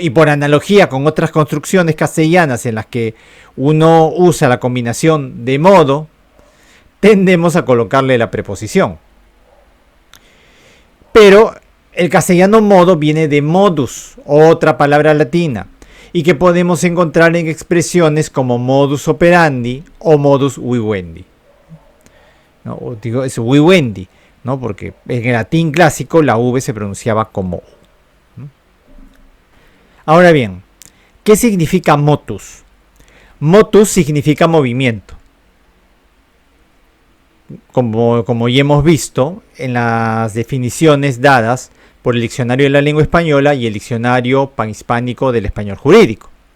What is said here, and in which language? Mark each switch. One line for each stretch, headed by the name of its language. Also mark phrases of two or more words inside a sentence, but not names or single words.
Spanish: Y por analogía con otras construcciones castellanas en las que uno usa la combinación de modo, tendemos a colocarle la preposición. Pero el castellano modo viene de modus, otra palabra latina, y que podemos encontrar en expresiones como
Latin: modus operandi
Spanish: o
Latin: modus vivendi.
Spanish: ¿No? O digo, es vivendi, ¿no?, porque en el latín clásico la V se pronunciaba como U. Ahora bien, ¿qué significa motus? Motus significa movimiento. Como ya hemos visto en las definiciones dadas por el Diccionario de la Lengua Española y el Diccionario Panhispánico del Español Jurídico.